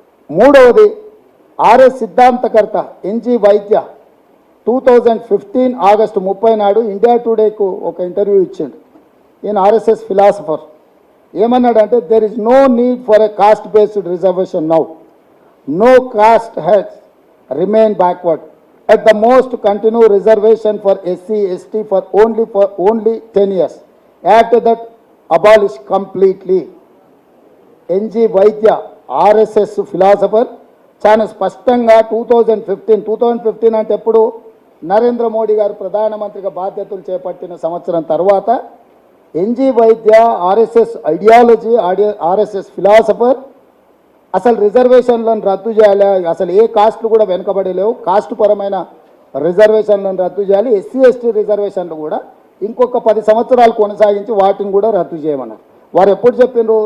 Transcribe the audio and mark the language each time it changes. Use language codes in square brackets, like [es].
[te] 3వది RS సిద్ధాంతకర్త NG వైద్య 2015 August 30 నాడు India టుడేకు ఒక ఇంటర్వ్యూ ఇచ్చిండు. ఈయన ఆర్ఎస్ఎస్ ఫిలాసఫర్. ఏమన్నాడంటే [en] There is no need for a caste based reservation now. No caste has remain backward. At the most, continue reservation for SC, ST for only 10 years. After that, abolish completely. [te] NG వైద్య RSS philosopher చాలా స్పష్టంగా 2015 అంటే ఎప్పుడు నరేంద్ర మోడీ గారు ప్రధానమంత్రిగా బాధ్యతలు చేపట్టిన సంవత్సరం తర్వాత ఎన్జి వైద్య ఆర్ఎస్ఎస్ ఐడియాలజీ, ఆర్ఎస్ఎస్ ఫిలాసఫర్ అసలు రిజర్వేషన్లను రద్దు చేయాలి, అసలు ఏ కాస్ట్లు కూడా వెనుకబడలేవు, కాస్ట్ పరమైన రిజర్వేషన్లను రద్దు చేయాలి, ఎస్సీ ఎస్టీ రిజర్వేషన్లు కూడా ఇంకొక 10 సంవత్సరాలు కొనసాగించి వాటిని కూడా రద్దు చేయమన్నారు. వారు ఎప్పుడు చెప్పిండ్రు?